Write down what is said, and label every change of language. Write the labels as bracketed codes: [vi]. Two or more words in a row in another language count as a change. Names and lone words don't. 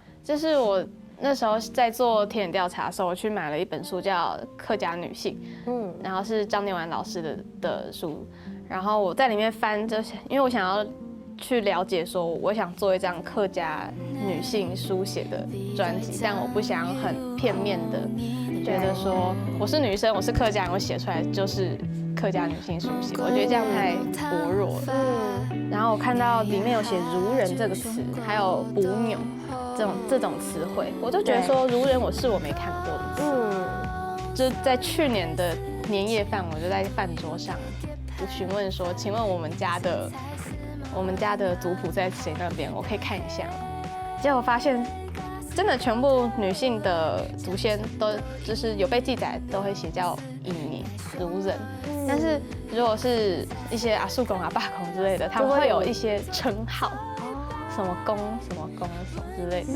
[zh] 就是我那時候在做田野調查的時候，我去買了一本書叫《客家女性》，然後是張念婉老師的書，然後我在裡面翻，就是因為我想要去了解說，我想做一張客家女性書寫的專輯，但我不想很片面的覺得說我是女生，我是客家人，我寫出來就是客家女性書寫，我覺得這樣太薄弱了。然後我看到裡面有寫“如人”這個詞，還有“補紐”這種詞彙，我就覺得說“如人”是我沒看過的詞。就在去年的年夜飯，我就在飯桌上詢問說：“請問我們家的我们家的族谱在谁那边，我可以看一下。结果发现，真的全部女性的祖先都就是有被记载，都会写叫印尼族人。但是如果是一些阿叔公、阿爸公之类的，他们会有一些称号，什么公、什么公、什么之类的。